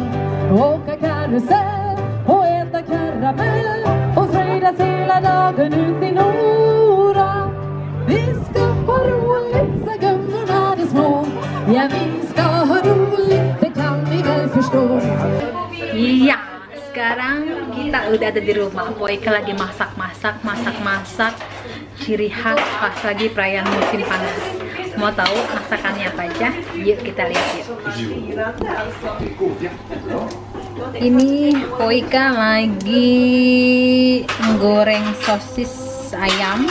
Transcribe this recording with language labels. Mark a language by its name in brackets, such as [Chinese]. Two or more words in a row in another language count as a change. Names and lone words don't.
[Swedish] Åka karusell och äta karamell och fröjdas hela dagen ut i Nora. Vi ska ha roligt, sa gummorna de små. Ja, vi ska ha roligt, det kan ni väl förstå. [Indonesian] Iya, sekarang kita udah ada di rumah. Poika lagi masak. Ciri khas pas lagi perayaan musim panas. Mau tahu masakannya apa aja? Yuk kita lihat yuk. Ini Poika lagi goreng sosis ayam.